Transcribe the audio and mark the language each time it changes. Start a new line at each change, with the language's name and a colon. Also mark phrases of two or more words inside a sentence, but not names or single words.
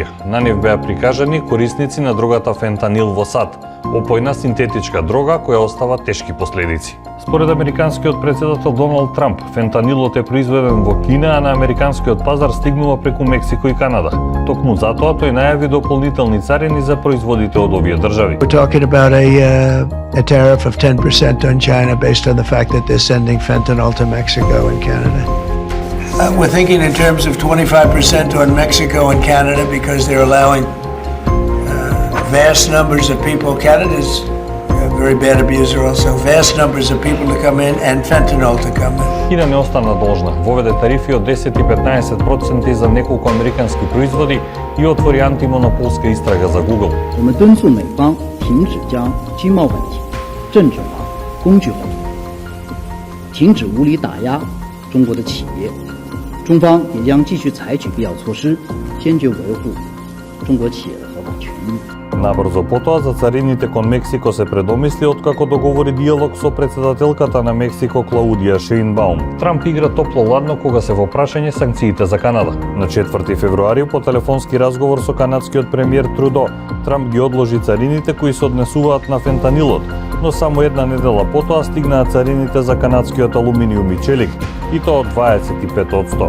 Macedonian: На нив беа прикажани корисници на дрогата фентанил во САД, опојна синтетичка дрога која остава тешки последици. Според американскиот претседател Доналд Трамп, фентанилот е произведен во Кина, а на американскиот пазар стигнува преку Мексико и Канада. Токму затоа тој најави дополнителни царини за производите од овие држави.
English: We're talking about a tariff of 10% on China based on the fact that they're sending fentanyl to Mexico and Canada. We're thinking in terms of 25% on Mexico and Canada because they're allowing vast numbers of people. Canada's a very bad abuser also. Vast numbers of people to come in and fentanyl to come in.
Macedonian: Кина не остана должна. Воведе тарифи од 10 и 15% за неколку американски производи и отвори антимонополска истрага за Google.
Chinese: 我们敦促美方停止将经贸问题政治化、工具化，停止无理打压中国的企业。中方也将继续采取必要措施，坚决维护中国企业的合法权益。
Macedonian: Набрзо потоа за царините кон Мексико се предомисли откако договори диалог со претседателката на Мексико Клаудија Шејнбаум. Трамп игра топло-ладно кога се во прашање санкциите за Канада. На 4 февруари по телефонски разговор со канадскиот премиер Трудо, Трамп ги одложи царините кои се однесуваат на фентанилот, но само една недела потоа стигнаа царините за канадскиот алуминиум и челик, и тоа од 25%.